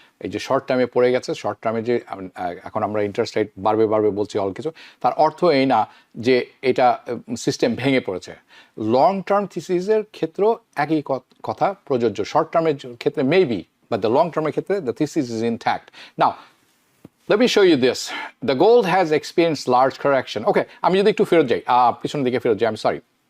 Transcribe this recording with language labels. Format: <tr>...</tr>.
<bn>এই যে শর্ট টার্মে পড়ে গেছে, শর্ট টার্মে যে এখন আমরা ইন্টারেস্ট রেট বাড়বে বলছি অল কিছু, তার অর্থ এই না যে এটা সিস্টেম ভেঙে পড়েছে। লং টার্ম থিসিসের ক্ষেত্রেও একই কথা প্রযোজ্য। শর্ট টার্মের ক্ষেত্রে মেবি,</bn> <en>but the</en> <bn>লং টার্মের ক্ষেত্রে</bn> <en>The thesis is intact.</en> <bn>Now</bn> <en>let me show you this. The gold has experienced large correction.</en> <bn>Okay, আমি যদি একটু ফেরত যাই, পিছনের দিকে ফেরত যাই,</bn> <en>I'm sorry.</en>